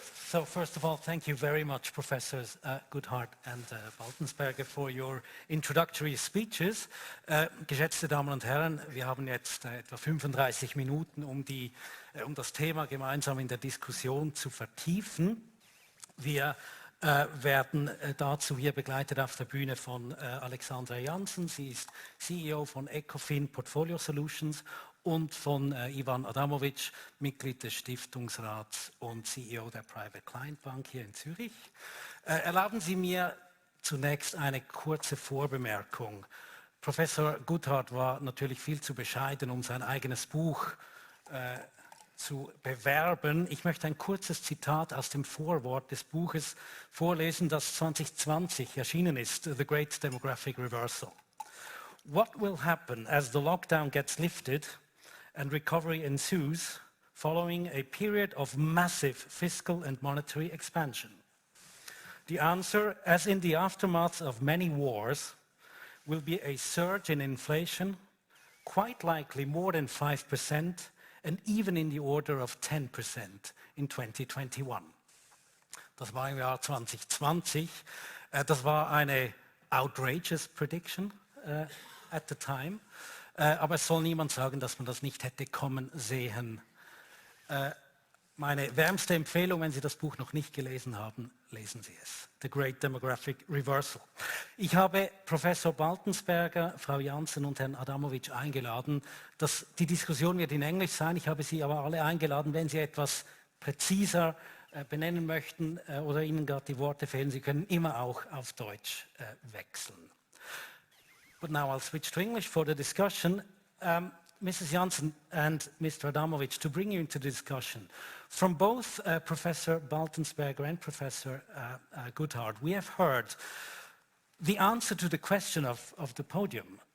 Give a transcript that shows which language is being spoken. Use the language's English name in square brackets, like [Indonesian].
[English] So first of all, thank you very much, Professors Goodhart and Baltensperger, for your introductory speeches. [German] Geschätzte Damen und Herren, wir haben jetzt etwa 35 Minuten, um das Thema gemeinsam in der Diskussion zu vertiefen. Wir werden dazu hier begleitet auf der Bühne von Alexandra Janssen. Sie ist CEO von Ecofin Portfolio Solutions und von Ivan Adamovich, Mitglied des Stiftungsrats und CEO der Private Client Bank hier in Zürich. Erlauben Sie mir zunächst eine kurze Vorbemerkung. Professor Goodhart war natürlich viel zu bescheiden, um sein eigenes Buch zu bewerben. Ich möchte ein kurzes Zitat aus dem Vorwort des Buches vorlesen, das 2020 erschienen ist, The Great Demographic Reversal. [English] What will happen as the lockdown gets lifted and recovery ensues following a period of massive fiscal and monetary expansion? The answer, as in the aftermath of many wars, will be a surge in inflation, quite likely more than 5%, and even in the order of 10% in 2021. [German] Das war im Jahr 2020. Das war eine [English] outrageous prediction at the time. [German] Aber es soll niemand sagen, dass man das nicht hätte kommen sehen. Meine wärmste Empfehlung, wenn Sie das Buch noch nicht gelesen haben, lesen Sie es. The Great Demographic Reversal. Ich habe Professor Baltensperger, Frau Janssen und Herrn Adamovich eingeladen. Die Diskussion wird in Englisch sein. Ich habe Sie aber alle eingeladen, wenn Sie etwas präziser benennen möchten oder Ihnen gerade die Worte fehlen, Sie können immer auch auf Deutsch wechseln. [English] But now I'll switch to English for the discussion. Mrs. Janssen and Mr. Adamovich, to bring you into the discussion, from both Professor Baltensperger and Professor Goodhart, we have heard the answer to the question of the podium.